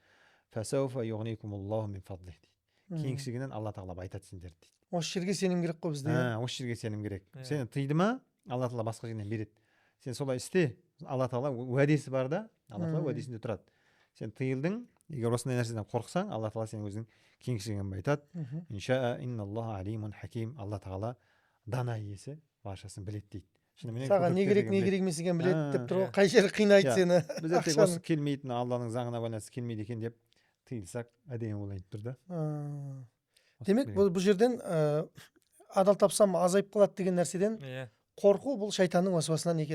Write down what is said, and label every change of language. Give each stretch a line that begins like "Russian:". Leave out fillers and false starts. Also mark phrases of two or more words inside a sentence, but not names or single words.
Arabic: فسوف يغنيكم الله من فضله
Kazakh: дейді. Кеңшілігінен Алла тағала айтады сендерді дейді. Осы жерге сенім керек қой бізде. Осы жерге сенім керек. Сені тыйды ма, Алла тағала басқа жерден береді. Сен солай істе. Алла тағала уәдесі бар да, Алла тағала уәдесінде тұрады. Сен тыйылдың, егер осындай нәрседен қорықсаң, Алла тағала сенің өзінің кеңшілігін айтады.
Arabic: إن شاء إن الله عليم حكيم.
Kazakh: Алла тағала дана иесі, баршасын біледі дейді. Саған не керек, не керек емес екенін біледі деп тұр ғой. Қай жері қинайды сені. Біздер тек осы келмейтін, Алланың заңына байланысты келмейді екен деп тыйылсақ, әдемі болайын тұр да. Демек, бұл жерден адал тапсам азайып қалады деген нәрседен қорқу бұл шайтанның уәсуасынан екен.